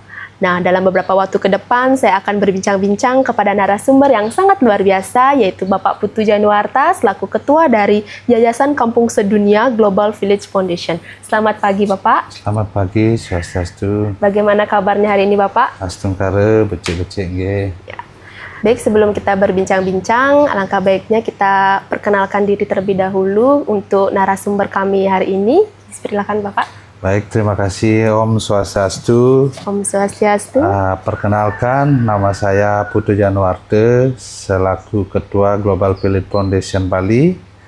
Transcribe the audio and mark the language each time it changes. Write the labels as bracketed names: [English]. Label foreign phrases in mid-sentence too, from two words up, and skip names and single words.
[Indonesian] Nah, dalam beberapa waktu ke depan saya akan berbincang-bincang kepada narasumber yang sangat luar biasa, yaitu Bapak Putu Januarta selaku Ketua dari Yayasan Kampung Sedunia Global Village Foundation. Selamat pagi Bapak. Selamat pagi, Swastiastu. Bagaimana kabarnya hari ini Bapak? [Balinese] Astungkara, becek-becek nggih. [Indonesian] Ya. Baik, sebelum kita berbincang-bincang, alangkah baiknya kita perkenalkan diri terlebih dahulu untuk narasumber kami hari ini. Silakan Bapak. Baik, terima kasih [Balinese] Om Swastiastu. Om Swastiastu. [Indonesian] Perkenalkan, nama saya Putu Januarta selaku Ketua Global Village Foundation Bali.